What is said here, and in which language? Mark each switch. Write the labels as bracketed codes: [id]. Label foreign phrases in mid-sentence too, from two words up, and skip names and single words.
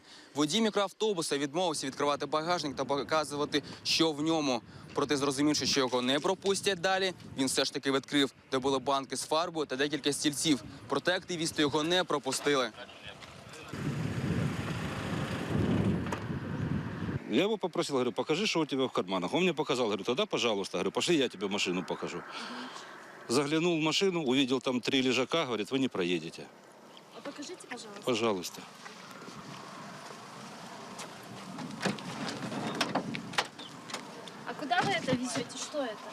[uk] Водій мікроавтобуса відмовився відкривати багажник та показувати, що в ньому. Проте, зрозумівши, що його не пропустять далі, він все ж таки відкрив, де були банки з фарбою та декілька стільців. Проте активісти його не пропустили. [ru] Я его попросил, говорю, покажи, что у тебя в карманах. Он мне показал, говорю, тогда, пожалуйста, говорю, пошли, я тебе машину покажу. Заглянул в машину, увидел там 3 лежака, говорит, вы не проедете. А покажите, пожалуйста. Пожалуйста. А куда вы это везете? Что это?